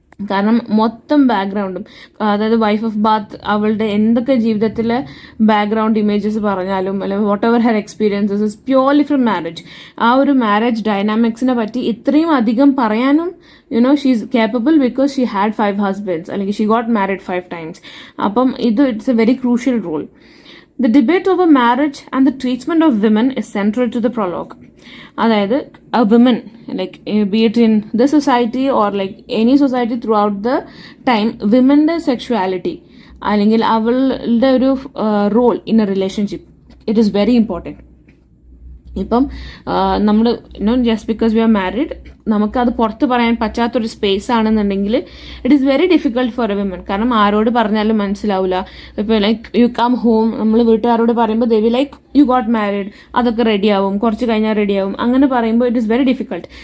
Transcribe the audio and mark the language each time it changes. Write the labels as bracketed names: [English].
[Malayalam] കാരണം മൊത്തം ബാക്ക്ഗ്രൗണ്ടും, അതായത് വൈഫ് ഓഫ് ബാത്ത് അവളുടെ എന്തൊക്കെ ജീവിതത്തിലെ ബാക്ക്ഗ്രൗണ്ട് ഇമേജസ് പറഞ്ഞാലും അല്ലെങ്കിൽ [English] Whatever her experiences is purely from marriage. [Malayalam] ആ ഒരു മാരേജ് ഡൈനാമിക്സിനെ പറ്റി ഇത്രയും അധികം പറയാനും [English] she is capable because she had 5 husbands, [Malayalam] അല്ലെങ്കിൽ [English] She got married 5 times. [Malayalam] അപ്പം [English] It's a very crucial role. The debate over marriage and the treatment of women is central to the prologue. [Malayalam] അതായത് [English] a woman, like be it in this society or like any society throughout the time, women's sexuality [Malayalam] അല്ലെങ്കിൽ അവളുടെ ഒരു role [English] In a relationship, it is very important. [Malayalam] ഇപ്പം നമ്മൾ just [English] because we are married [Malayalam] നമുക്കത് പുറത്ത് പറയാൻ പറ്റാത്തൊരു സ്പേസ് ആണെന്നുണ്ടെങ്കിൽ [English] It is very difficult for a women. [Malayalam] കാരണം ആരോട് പറഞ്ഞാലും മനസ്സിലാവില്ല. ഇപ്പോൾ [English] like you come home, [Malayalam] നമ്മൾ വീട്ടുകാരോട് പറയുമ്പോൾ [English] ദേ we like you got married, [Malayalam] അതൊക്കെ റെഡിയാവും, കുറച്ച് കഴിഞ്ഞാൽ റെഡിയാവും, അങ്ങനെ പറയുമ്പോൾ [English] It is very difficult.